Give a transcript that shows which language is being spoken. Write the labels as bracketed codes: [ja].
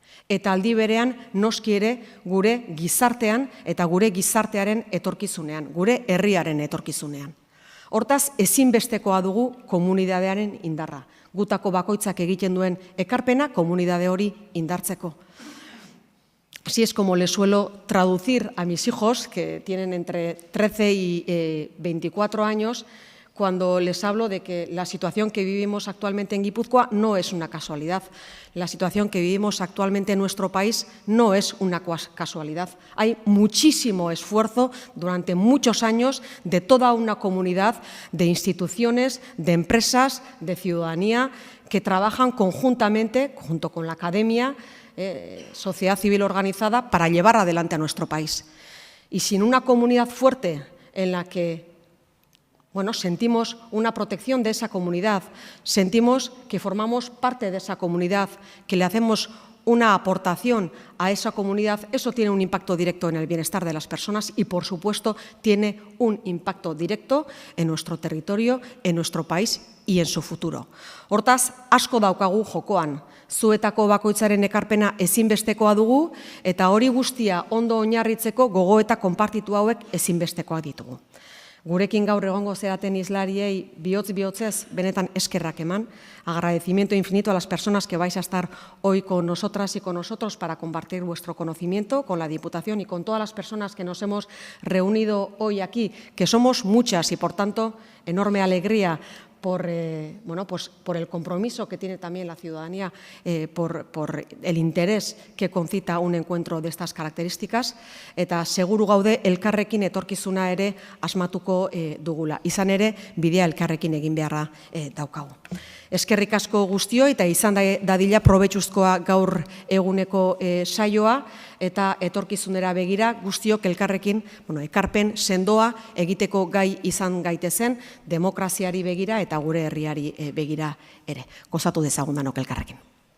[eu] Eta aldi berean noski ere gure gizartean eta gure gizartearen etorkizunean, gure herriaren etorkizunean. Hortaz, ezinbestekoa dugu komunidadearen indarra. Gutako bakoitzak egiten duen ekarpena komunidade hori indartzeko. [es] Así es como les suelo traducir a mis hijos, que tienen entre 13 y 24 años, cuando les hablo de que la situación que vivimos actualmente en Guipúzcoa no es una casualidad. La situación que vivimos actualmente en nuestro país no es una casualidad. Hay muchísimo esfuerzo durante muchos años de toda una comunidad de instituciones, de empresas, de ciudadanía, que trabajan conjuntamente, junto con la academia, sociedad civil organizada, para llevar adelante a nuestro país. Y sin una comunidad fuerte en la que sentimos una protección de esa comunidad, sentimos que formamos parte de esa comunidad, que le hacemos una aportación a esa comunidad, eso tiene un impacto directo en el bienestar de las personas y, por supuesto, tiene un impacto directo en nuestro territorio, en nuestro país y en su futuro. [eu] Hortaz, asko daukagu jokoan, zuetako bakoitzaren ekarpena ezinbestekoa dugu eta hori guztia ondo oinarritzeko gogoeta konpartitu hauek ezinbestekoak ditugu. Gurekin gaur egongo zeraten hizlariei bihotz-bihotzez benetan eskerrak eman. [es] Agradecimiento infinito a las personas que vais a estar hoy con nosotras y con nosotros para compartir vuestro conocimiento con la Diputación y con todas las personas que nos hemos reunido hoy aquí, que somos muchas y, por tanto, enorme alegría por el compromiso que tiene también la ciudadanía, por el interés que concita un encuentro de estas características, [eu] eta seguru gaude elkarrekin etorkizuna ere asmatuko dugula. Izan ere, bidea elkarrekin egin beharra daukagu. Eskerrik asko guztioi eta izan dadila probetxuzkoa gaur eguneko saioa eta etorkizunera begira guztiok elkarrekin ekarpen sendoa egiteko gai izan gaitezen demokraziari begira eta gure herriari begira ere. Gozatu dezagun danok elkarrekin.